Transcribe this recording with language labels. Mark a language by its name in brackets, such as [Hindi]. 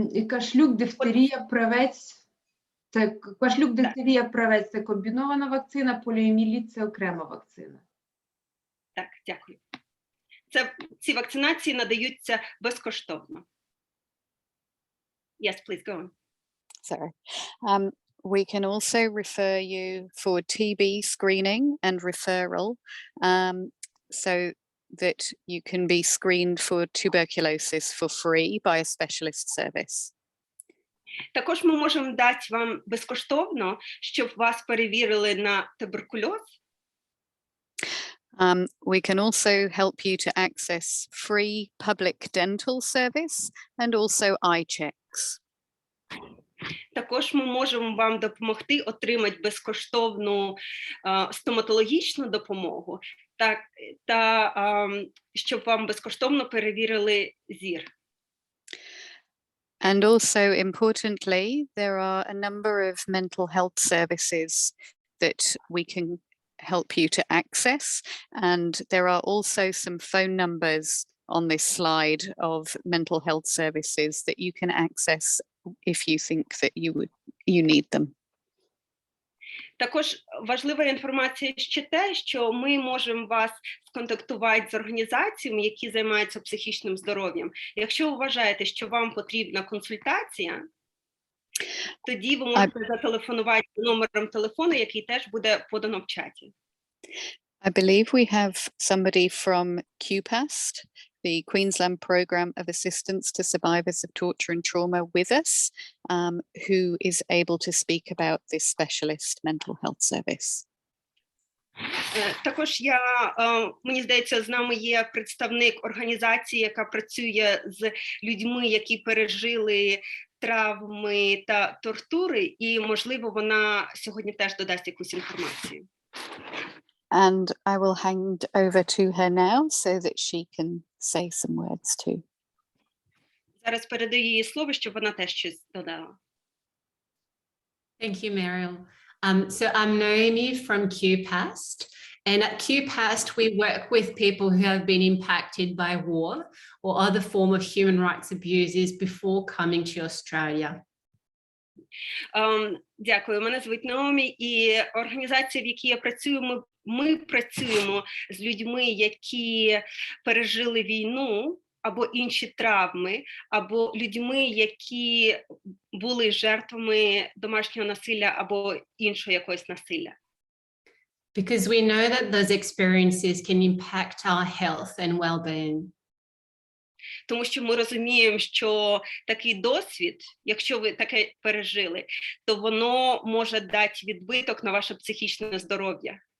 [Ukrainian] Кашлюк, дифтерія, правець. Кашлюк, дифтерія, правець – це комбінована вакцина, поліоміеліт – це окрема вакцина. Так, дякую. Ці вакцинації надаються безкоштовно. [English] Yes, please go on. Sorry. We can also refer you for TB screening and referral, so that you can be screened for tuberculosis for free by a specialist service. [Ukrainian] Також ми можемо дати вам безкоштовно, щоб вас перевірили на туберкульоз. [English] We can also help you to access free public dental service and also eye checks. [Ukrainian] Також ми можемо вам допомогти отримати безкоштовну стоматологічну допомогу, та щоб вам безкоштовно перевірили зір. [English] And also, importantly, there are a number of mental health services that we can help you to access, and there are also some phone numbers on this slide of mental health services that you can access if you think that you need them. [Ukrainian] Також важлива інформація ще те, що ми можемо вас сконтактувати з організаціями, які займаються психічним здоров'ям. Якщо ви вважаєте, що вам потрібна консультація, тоді ви можете зателефонувати номером телефону, який теж буде подано в чаті. [English] I believe we have somebody from Qld, the Queensland Programme of Assistance to Survivors of Torture and Trauma with us, who is able to speak about this specialist mental health service. [Ukrainian] Також мені здається, з нами є представник організації, яка працює з людьми, які пережили травми та тортури, і, можливо, вона сьогодні теж додасть якусь інформацію. [English] And I will hand over to her now so that she can say some words too. [Ukrainian] Зараз передаю їй слово, щоб вона теж щось додала. [English] Thank you, Mariel. So I'm Naomi from Qld, and at Qld we work with people who have been impacted by war or other form of human rights abuses before coming to Australia. [Ukrainian] Дякую, мене звуть Наомі, і організація, в якій я працюю, ми працюємо з людьми, які пережили війну або інші травми, або людьми, які були жертвами домашнього насилля або іншого якогось насилля. [English] Because we know that those experiences can impact our health and well-being. [Ukrainian] Тому що ми розуміємо, що такий досвід, якщо ви таке пережили, то воно може дати відбиток на ваше психічне здоров'я.